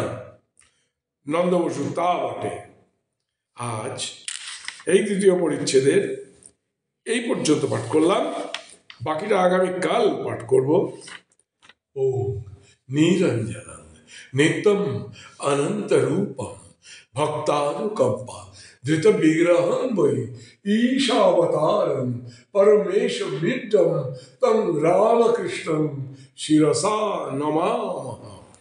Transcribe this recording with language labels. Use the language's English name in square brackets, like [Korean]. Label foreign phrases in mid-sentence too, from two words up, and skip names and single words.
[Bangla] নন্দ বসু তা বটে। আজ এই তৃতীয় পরিচ্ছেদের এই পর্যন্ত পাঠ করলাম, বাকিটা আগামীকাল পাঠ করব। [Sanskrit] ওম নিরঞ্জনম নিত্যম অনন্ত রূপম ভক্তানুকম্পা ধৃত বিগ্রহম বৈ ঈশাবতারম পরমেশ মিড্ডম তং রামকৃষ্ণম শিরসা নমামহ।